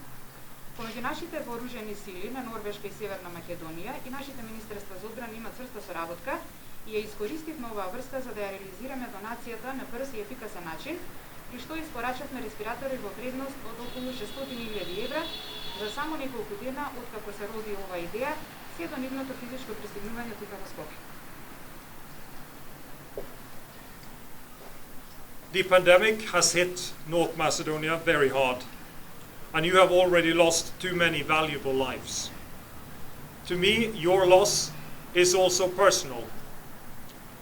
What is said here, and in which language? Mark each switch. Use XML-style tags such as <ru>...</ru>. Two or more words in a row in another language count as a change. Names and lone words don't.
<mk>Помеѓу нашите вооружени сили на Норвешка и Северна Македонија и нашите министерства за одбрана имаат цврста соработка и ја искористивме оваа врска за да ја реализираме донацијата на брз и ефикасен начин, при што испорачавме респиратори во вредност од околу 600.000 евра за само неколку дена откако се роди оваа идеја, се до нивното физичко пристигнување тука во Скопје.</mk> <en>The pandemic has hit North Macedonia very hard, and you have already lost too many valuable lives. To me, your loss is also personal.</en>